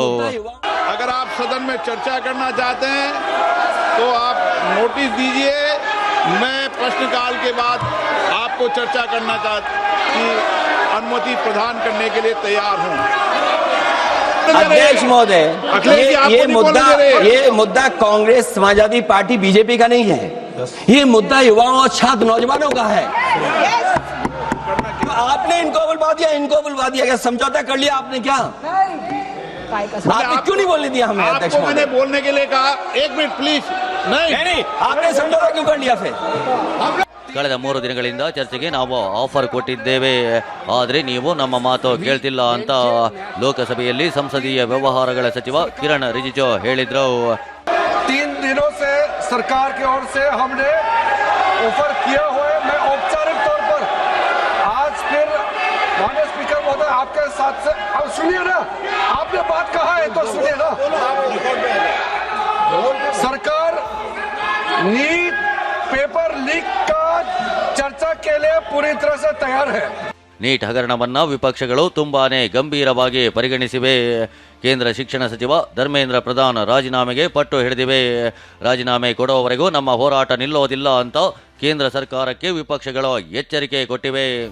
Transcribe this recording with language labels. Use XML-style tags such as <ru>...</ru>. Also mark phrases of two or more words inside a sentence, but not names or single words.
<hi>अगर आप सदन में चर्चा करना चाहते हैं तो आप नोटिस दीजिए. मैं प्रश्नकाल के बाद आपको चर्चा करना की अनुमति प्रदान करने के लिए तैयार हूं. अध्यक्ष महोदय, ये मुद्दा कांग्रेस समाजवादी पार्टी बीजेपी का नहीं है. ये मुद्दा युवाओं और छात्र नौजवानों का है. आपने इनको बुलवा दिया क्या? समझौता कर लिया आपने क्या? आपने क्यों नहीं बोलने दिया हमें? अध्यक्ष आपको मैंने बोलने के लिए कहा. 1</hi> <en>minute please.</en> <hi>नहीं, आपने समझौता क्यों कर लिया फिर?</hi> <kn>ಕಳೆದ 3 ದಿನಗಳಿಂದ ಚರ್ಚೆಗೆ ನಾವು ಆಫರ್ ಕೊಟ್ಟಿದ್ದೇವೆ, ಆದರೆ ನೀವು ನಮ್ಮ ಮಾತು ಕೇಳ್ತಿಲ್ಲ ಅಂತ ಲೋಕಸಭೆಯಲ್ಲಿ ಸಂಸದೀಯ ವ್ಯವಹಾರಗಳ ಸಚಿವ ಕಿರಣ್ ರಿಜಿಜು ಹೇಳಿದ್ರು.</kn> <hi>3 दिनों से सरकार की ओर से हमने ऑफर किया हुआ है. मैं औपचारिक तौर पर आज फिर आपके साथ से अब सुनिए ना, आपने बात कहा है तो सुनिए ना। सरकार</hi> <en>NEET paper leak</en> <hi>का चर्चा के लिए पूरी तरह से तैयार है।</hi> <kn>ನೀಟ್ ಹಗರಣವನ್ನ ವಿಪಕ್ಷಗಳು ತುಂಬಾನೇ ಗಂಭೀರವಾಗಿ ಪರಿಗಣಿಸಿವೆ. ಕೇಂದ್ರ ಶಿಕ್ಷಣ ಸಚಿವ ಧರ್ಮೇಂದ್ರ ಪ್ರಧಾನ್ ರಾಜೀನಾಮೆಗೆ ಪಟ್ಟು ಹಿಡಿದಿವೆ. ರಾಜೀನಾಮೆ ಕೊಡುವವರೆಗೂ ನಮ್ಮ ಹೋರಾಟ ನಿಲ್ಲೋದಿಲ್ಲ ಅಂತ ಕೇಂದ್ರ ಸರ್ಕಾರಕ್ಕೆ ವಿಪಕ್ಷಗಳು ಎಚ್ಚರಿಕೆ ಕೊಟ್ಟಿವೆ.</kn>